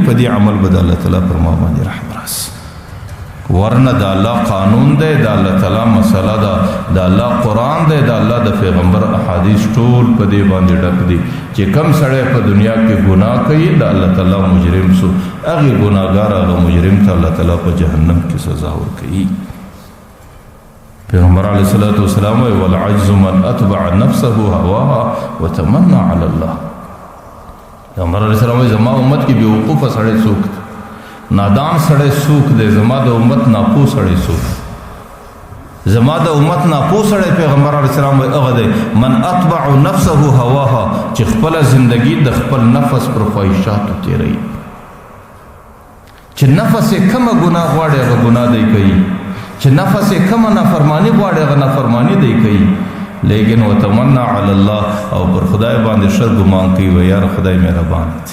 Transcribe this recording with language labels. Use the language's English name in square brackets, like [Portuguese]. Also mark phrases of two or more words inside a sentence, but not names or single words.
[Pashto] په دې عمل به د الله تعالی پر ما باندې رحم راسي ورنه د الله قانون دی د الله تعالی مسله ده د الله قرآن دی د الله د پیغمبر احادیث ټول په دې باندې ډک دي چې کم سړی په دنیا کې ګناه کوي د الله تعالی مجرم سو هغې ګناهګار هغه مجرم ته الله تعالی په جهنم کې سزا ورکوي پیغمبر [Arabic] علیه الصلاة والسلام [Pashto] وایي [Arabic] والعجز من اتبع نفسه هواها وتمنى علی الله [Pashto] پیغمبر [Arabic] علیه السلام [Pashto] وایي زما امت کې بېوقوفه سړی څوک دی نادان سړی څوک دی زما د امت ناپوه سړی څوک زما د امت ناپوه سړی پیغمبر [Arabic] علیه السلام [Pashto] وایي هغه دی [Arabic] من اتبع نفسه هواها [Pashto] چې خپله زندګي د خپل نفس پر خواهشاتو تېروي چې نفس یې کومه ګناه غواړي هغه ګناه دی کوي چې نفس یې کومه نافرماني غواړي هغه نافرماني دی کوي لیکن [Arabic] وتمنا علی الله [Pashto] او پر خدای باندې ښه ګمان کوي و یاره خدای مهربان دی